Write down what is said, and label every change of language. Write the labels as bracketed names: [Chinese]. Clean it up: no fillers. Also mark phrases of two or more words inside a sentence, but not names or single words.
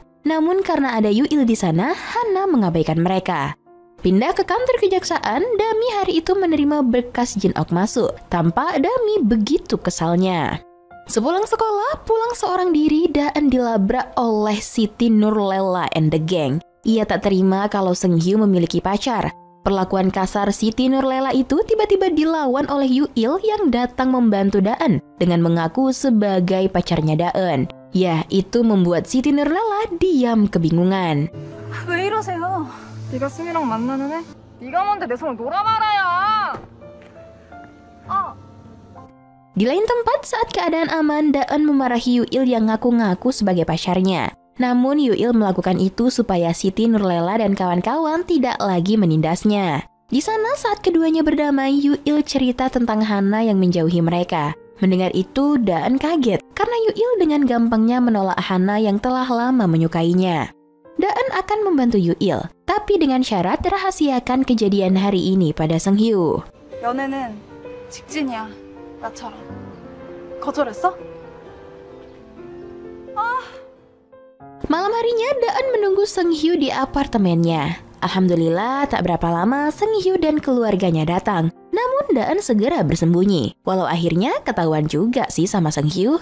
[Indonesian] Namun karena ada Yu-il di sana, Hana mengabaikan mereka. Pindah ke kantor kejaksaan, Dami hari itu menerima berkas Jin-ok masuk. Tampak Dami begitu kesalnya. Sepulang sekolah, pulang seorang diri, Daen dilabrak oleh Siti Nurlela [English] and the gang. [Indonesian] Ia tak terima kalau Seung-hyu memiliki pacar. Perlakuan kasar Siti Nurlela itu tiba-tiba dilawan oleh Yu-il yang datang membantu Daen dengan mengaku sebagai pacarnya Daen. Ya, itu membuat Siti Nurlela diam kebingungan. [Korean] 왜 이러세요? 네가 승희랑 만나는 애? 네가 뭔데 내 손을 놀아말아야! [Indonesian] Di lain tempat, saat keadaan aman, Daen memarahi Yu-il yang ngaku-ngaku sebagai pacarnya. Namun Yu-il melakukan itu supaya Siti Nurlela dan kawan-kawan tidak lagi menindasnya. Di sana saat keduanya berdamai, Yu-il cerita tentang Hana yang menjauhi mereka. Mendengar itu, Daen kaget karena Yu-il dengan gampangnya menolak Hana yang telah lama menyukainya. Daen akan membantu Yu-il, tapi dengan syarat rahasiakan kejadian hari ini pada Seung-hyu. [Korean] 연애는 직진이야. 나처럼. 거절했어? [Indonesian] Malam harinya, Daen menunggu Seung-hyu di apartemennya. Alhamdulillah, tak berapa lama Seung-hyu dan keluarganya datang. Namun Daen segera bersembunyi. Walau akhirnya ketahuan juga sih sama Seung-hyu.